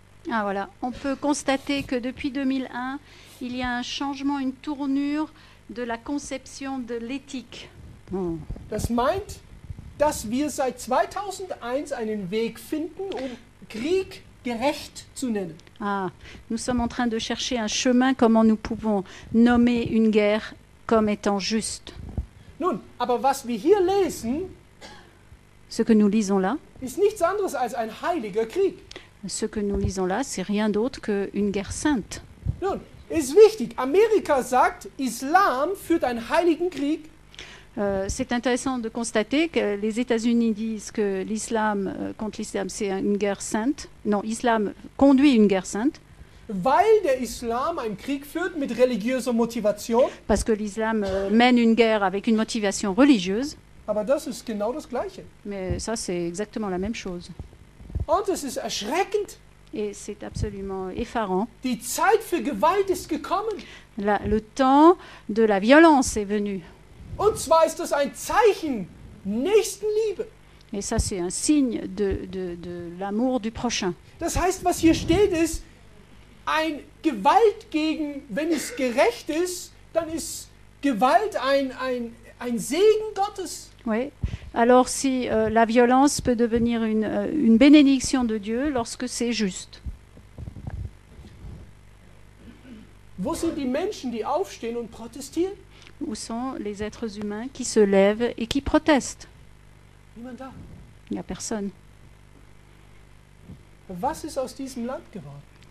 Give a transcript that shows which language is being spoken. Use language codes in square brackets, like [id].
[fr] Ah voilà, on peut constater que depuis 2001, il y a un changement, une tournure de la conception de l'éthique. [de] Das meint, dass wir seit 2001 einen Weg finden, um Krieg gerecht zu nennen. [fr] Ah, nous sommes en train de chercher un chemin comment nous pouvons nommer une guerre comme étant juste. [de] Nun, aber was wir hier lesen, [fr] Ce que nous lisons là, [de] ist nichts anderes als ein heiliger Krieg. [fr] ce que nous lisons là, c'est rien d'autre qu'une guerre sainte. [de] Nun, ist wichtig. Amerika sagt, Islam führt einen heiligen Krieg. [fr] C'est intéressant de constater que les États-Unis disent que l'islam, contre l'islam, c'est une guerre sainte. Non, l'islam conduit une guerre sainte. [de] Weil der Islam einen Krieg führt mit religiöser Motivation. [fr] Parce que l'islam mène une guerre avec une motivation religieuse. [de] Aber das ist genau das Gleiche. [fr] Mais ça, c'est exactement la même chose. [de] Und es ist erschreckend. [fr] Et c'est absolument effarant. [de] Die Zeit für Gewalt ist gekommen. [fr] Le temps de la violence est venu. [de] Und zwar ist das ein Zeichen Nächstenliebe. [fr] Et ça, c'est un signe de l'amour du prochain. [de] Das heißt, was hier steht, ist, ein Gewalt gegen, wenn es gerecht ist, dann ist Gewalt ein Segen Gottes. [fr] Oui. Alors, si la violence peut devenir une bénédiction de Dieu lorsque c'est juste. [de] Wo sind die Menschen, die aufstehen und protestieren? [fr] Où sont les êtres humains qui se lèvent et qui protestent? [de] Niemand da. [fr] Il n'y a personne. [de] Was ist aus diesem Land geworden?